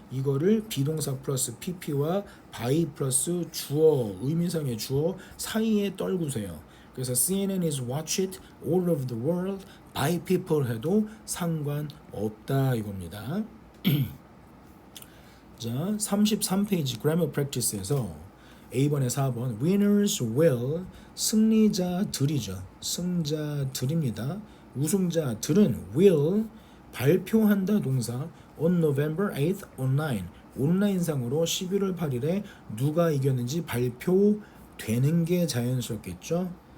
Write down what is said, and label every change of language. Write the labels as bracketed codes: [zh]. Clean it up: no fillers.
[ko] 이거를 비동사 플러스 pp와 by 플러스 주어 의미상의 주어 사이에 떨구세요. [en] 그래서 CNN is watched all over the world by people [ko] 해도 상관없다 이겁니다. 자, 33페이지 grammar practice에서 A번에 4번 winners will 승리자들이죠. 승자들입니다. 우승자들은 will 발표한다 동사 [en] on November 8th online [ko] 온라인상으로 11월 8일에 누가 이겼는지 발표되는 게 자연스럽겠죠.